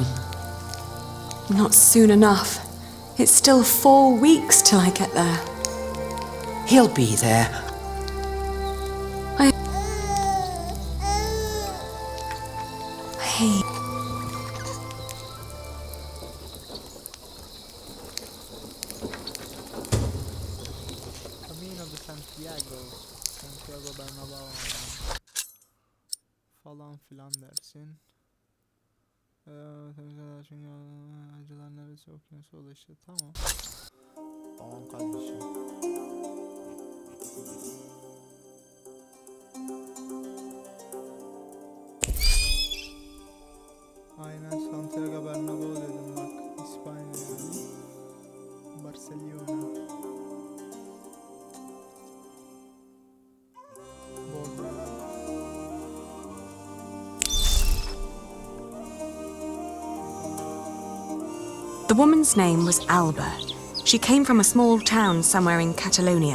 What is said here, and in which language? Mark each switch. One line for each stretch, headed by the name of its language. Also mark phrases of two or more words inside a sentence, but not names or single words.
English: Not soon enough. It's still 4 weeks till I get there. He'll be there. Hey. Camino de Santiago. Santiago Bernabéu.
Turkish: Falan filan dersin. Çünkü acılar neresi okuyorsa o da işte tamam. Tamam kardeşim. Aynen Santiago Bernabéu dedim bak. İspanya yani. Barcelona.
English: The woman's name was Alba. She came from a small town somewhere in Catalonia.